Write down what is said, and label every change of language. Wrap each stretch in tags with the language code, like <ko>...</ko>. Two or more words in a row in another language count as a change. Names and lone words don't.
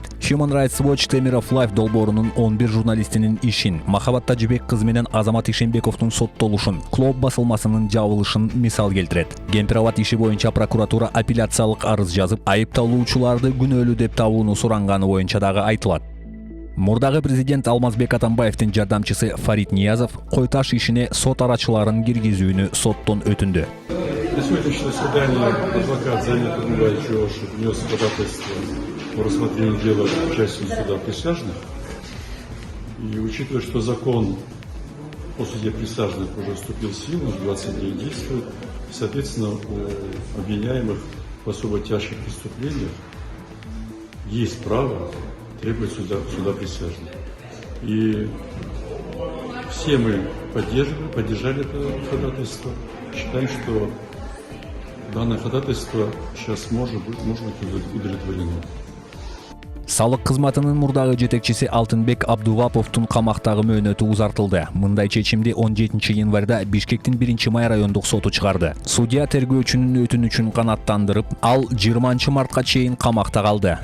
<ky>Human Rights Watch Темиров Life долбоорунун 11 журналистинин ишин, Махабат Тажибек кызы менен Азамат Ишенбековдун соттолушун, Клоп басылмасынын жабылышын мисал келтирет. Гемпирават иши боюнча прокуратура апелляциялык арыз жазып, айыпталуучуларды күнөөлүү деп табууну суранганы боюнча дагы айтылат. Мурдагы президент Алмазбек Атамбаевдин жардамчысы Фарид Ниязов Койташ ишине сот арачыларын киргизүүнү соттон өтүндү.</ky> <ru>На сегодняшнее заседание адвокат Занят Адмбаевич Жошев внес ходатайство о рассмотрении дела участия суда присяжных. И учитывая, что закон о суде присяжных уже вступил в силу, 20 дней действует, соответственно, у обвиняемых в особо тяжких преступлениях есть право требовать суда присяжных. И все мы поддержали это ходатайство. Считаем, что данное ходатайство сейчас может быть удовлетворено.</ru> <ky>Салык кызматынын мурдагы жетекчиси Алтынбек Абдуваповдун камактагы мөөнөтү узартылды. Мындай чечимди 17 январда Бишкектин 1-май райондук соту чыгарды. Судья тергөөчүнүн өтүнүчүн канааттандырып, ал 20 мартка чейин камакта калды.</ky>